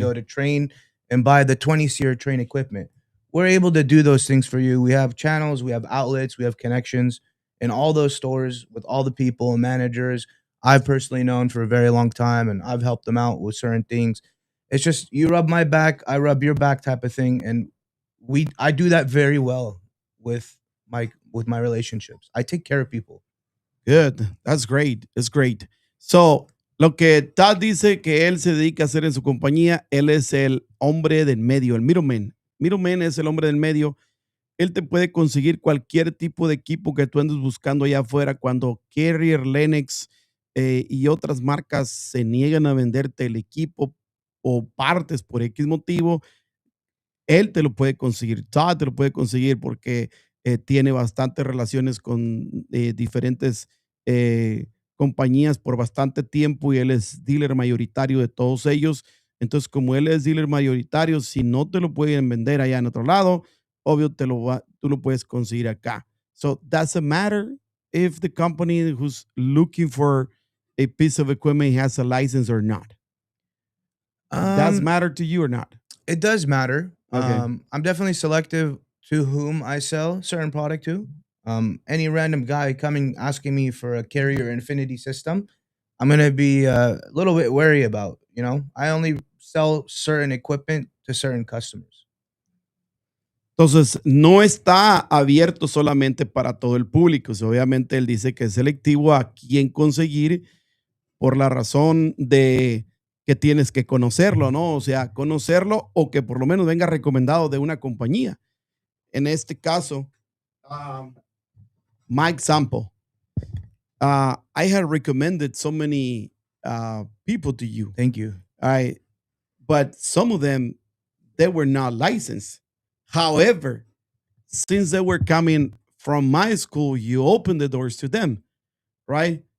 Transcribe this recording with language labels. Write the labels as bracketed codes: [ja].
[en] go to Train and buy the 20-seer Train equipment. We're able to do those things for you. We have channels, we have outlets, we have connections in all those stores with all the people and managers I've personally known for a very long time, and I've helped them out with certain things. It's just you rub my back, I rub your back type of thing, and I do that very well with my relationships. I take care of people. Good. That's great. That's great. [es] So, lo que Tad dice que él se dedica a hacer en su compañía, él es el hombre del medio, el middleman. Middleman es el hombre del medio. Él te puede conseguir cualquier tipo de equipo que tú andes buscando allá afuera cuando Carrier, Lennox y otras marcas se niegan a venderte el equipo o partes por X motivo. Él te lo puede conseguir, Todd te lo puede conseguir porque tiene bastantes relaciones con diferentes compañías por bastante tiempo y él es dealer mayoritario de todos ellos. Entonces, como él es dealer mayoritario, si no te lo pueden vender allá en otro lado, obvio tú lo puedes conseguir acá. [en] So, does it matter if the company who's looking for a piece of equipment has a license or not? It does Um, matter to you or not? it does matter. Okay. I'm definitely selective to whom I sell certain product to. Any random guy coming asking me for a Carrier Infinity system, I'm gonna be a little bit wary about. I only sell certain equipment to certain customers. [es] Entonces, no está abierto solamente para todo el público. O sea, obviamente, él dice que es selectivo a quién conseguir por la razón de que tienes que conocerlo, ¿no? O sea, conocerlo o que por lo menos venga recomendado de una compañía. En este caso, [en] um, my example, I had recommended so many people to you. Thank you. I, but some of them, they were not licensed. However, since they were coming from my school, you opened the doors to them, right?